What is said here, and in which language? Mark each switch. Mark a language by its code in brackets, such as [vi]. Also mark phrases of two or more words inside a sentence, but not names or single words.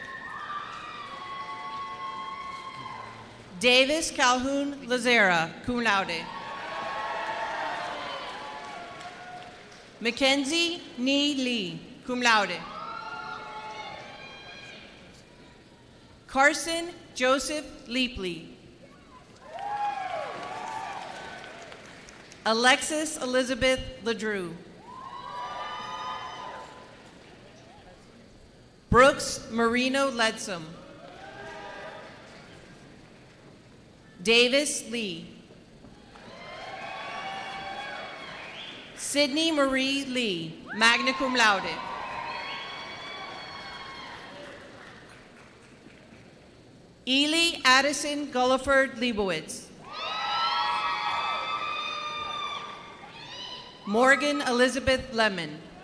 [en] Davis Calhoun Lazera, [la] cum laude. [en] Mackenzie Nee Lee, [la] cum laude. [en] Carson Joseph Leapley. Alexis Elizabeth Ledrew. Brooks Marino Ledsum. Davis Lee. Sydney Marie Lee, [la] magna cum laude. [en] Ely Addison Gulliford Leibowitz. Morgan Elizabeth Lemon.